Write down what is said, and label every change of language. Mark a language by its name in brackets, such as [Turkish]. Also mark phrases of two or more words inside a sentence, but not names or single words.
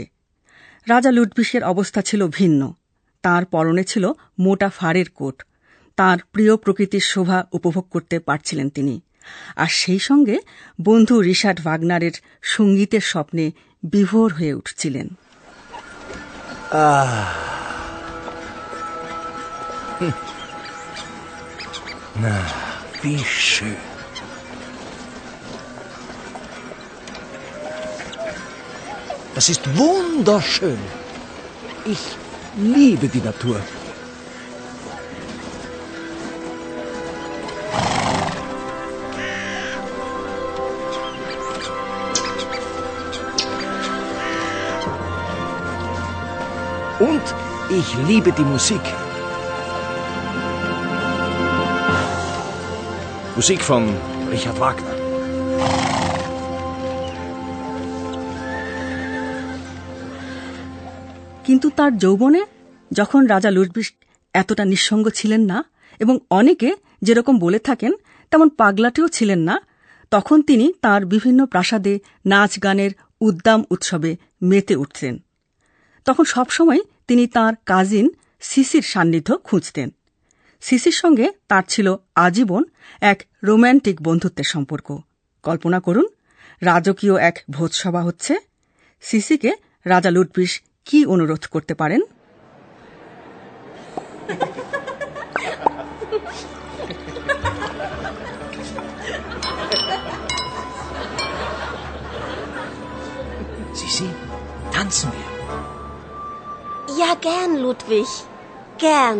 [Bangla] রাজা লুডভিসের অবস্থা ছিল ভিন্ন। তার পরনে ছিল মোটা ফাড়ের কোট। তার প্রিয় প্রকৃতির শোভা উপভোগ করতে পারছিলেন তিনি, আর সেই সঙ্গে বন্ধু রিচার্ড ভাগনারের সঙ্গীতের স্বপ্নে বিভোর হয়ে উঠছিলেন। [German] Na, wie schön. Das ist wunderschön. Ich liebe die Natur. Und ich liebe die Musik. Musik von Richard Wagner. [Bangla] কিন্তু তার যৌবনে যখন রাজা লুডভিগ এতটা নিঃসঙ্গ ছিলেন না এবং অনেকে যেরকম বলে থাকেন তেমন পাগলাটিও ছিলেন না, তখন তিনি তার বিভিন্ন প্রাসাদে নাচ গানের উদ্দাম উৎসবে মেতে উঠতেন। তখন সবসময় তিনি তার কাজিন সিসির সান্নিধ্য খুঁজতেন। সিসির সঙ্গে তার ছিল আজীবন এক রোম্যান্টিক বন্ধুত্বের সম্পর্ক। কল্পনা করুন, রাজকীয় এক ভোজসভা হচ্ছে। সিসিকে রাজা লুডভিগ কি অনুরোধ করতে পারেন? [German] Sisi, tanzen wir. Ja, gern, Ludwig. Gern.